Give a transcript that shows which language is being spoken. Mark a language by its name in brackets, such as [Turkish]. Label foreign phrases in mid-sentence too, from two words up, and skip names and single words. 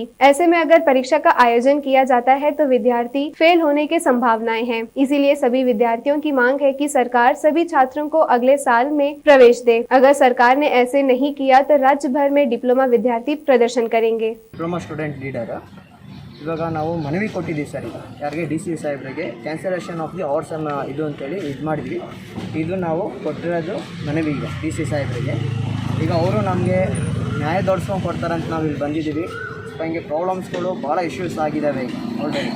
[Hindi] ऐसे में अगर परीक्षा का आयोजन किया जाता है तो विद्यार्थी फेल होने की संभावनाएं हैं। इसीलिए सभी विद्यार्थियों की मांग है कि सरकार सभी छात्रों को अगले साल में प्रवेश दे। अगर सरकार ने ऐसे नहीं किया तो राज्य भर में डिप्लोमा विद्यार्थी प्रदर्शन करेंगे। [English] Diploma student leader [Kannada] ಇವಾಗ ನಾವು ಮನವಿ ಕೊಟ್ಟಿದ್ದೀವಿ ಸರ್, ಯಾರಿಗೆ ಡಿ ಸಿ ಸಾಹೇಬ್ರಿಗೆ [English] cancellation of the hours [Kannada] ಇದು ಅಂತೇಳಿ ಇದು ಮಾಡಿದ್ವಿ. ಇದು ನಾವು ಕೊಟ್ಟಿರೋದು ಮನವಿ ಈಗ ಡಿ ಸಿ ಸಾಹೇಬ್ರಿಗೆ. ಈಗ ಅವರು ನಮಗೆ ನ್ಯಾಯ ದೊಡ್ಸ್ಕೊಂಡು ಕೊಡ್ತಾರಂತ ನಾವು ಇಲ್ಲಿ ಬಂದಿದ್ದೀವಿ. ಹಿಂಗೆ ಪ್ರಾಬ್ಲಮ್ಸ್ಗಳು ಭಾಳ ಇಶ್ಯೂಸ್ ಆಗಿದ್ದಾವೆ ಈಗ ಆಲ್ರೆಡಿ.